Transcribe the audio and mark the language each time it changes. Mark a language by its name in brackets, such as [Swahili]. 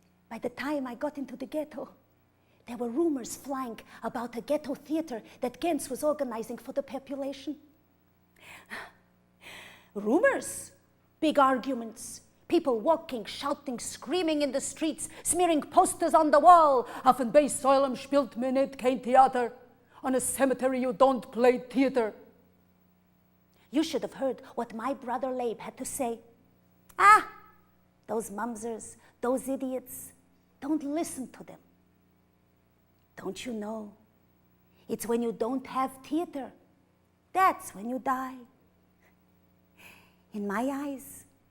[English] By the time I got into the ghetto, there were rumors flying about a ghetto theater that Gens was organizing for the population. Rumors, big arguments, people walking, shouting, screaming in the streets, smearing posters on the wall. [Yiddish] Auf dem Beissäulem spielt man nicht kein Theater. [English] On a cemetery you don't play theater. You should have heard what my brother Leib had to say. Ah, those mumsers, those idiots, don't listen to them. Don't you know? It's when you don't have theater, that's when you die. In my eyes,